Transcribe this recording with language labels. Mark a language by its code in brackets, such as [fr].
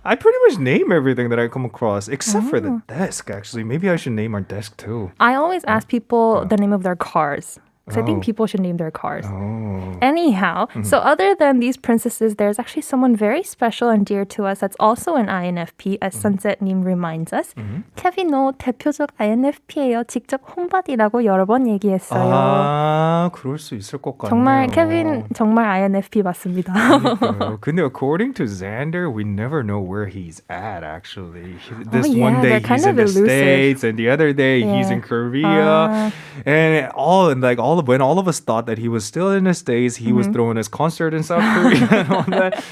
[en] I pretty much name everything that I come across, except for the desk, actually. Maybe I should name our desk too. I always ask people the name of their cars. Because I think Oh. people should name their cars. Oh. Anyhow, so other than these princesses, there's actually someone very special and dear to us that's also an INFP, as Sunset님 reminds us. [ko] 케빈 오 대표적 INFP예요. 직접 혼밥이라고 여러 번 얘기했어요. 아, 그럴 수 있을 것 같네요. 정말 케빈 정말 INFP 맞습니다. 그러니까요. [en] 근데 according to Xander, we never know where he's at actually. This yeah, one day they're kind he's in the elusive. States and the other day he's in Korea. And when all of us thought that he was still in the States, he was throwing his concert in South Korea and all that.